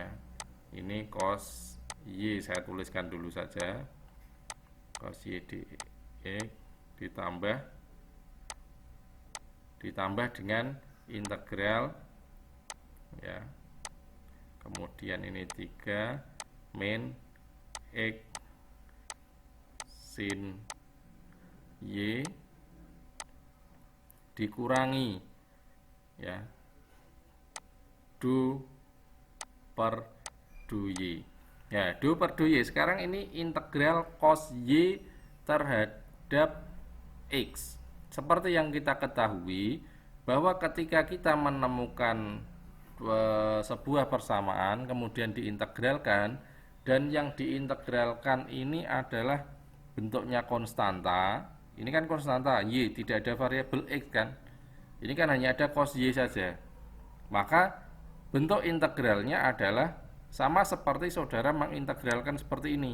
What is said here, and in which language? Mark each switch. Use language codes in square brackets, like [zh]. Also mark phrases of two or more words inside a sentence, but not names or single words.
[id] Ini cos y saya tuliskan dulu saja, cos y dx ditambah dengan integral, ya. Kemudian ini 3 min x sin y dikurangi, ya, du per du y. Ya, du per du y. Sekarang ini integral cos y terhadap x. Seperti yang kita ketahui bahwa ketika kita menemukan sebuah persamaan kemudian diintegralkan, dan yang diintegralkan ini adalah bentuknya konstanta, ini kan konstanta y, tidak ada variabel x kan, ini kan hanya ada cos y saja, maka bentuk integralnya adalah sama seperti saudara mengintegralkan seperti ini.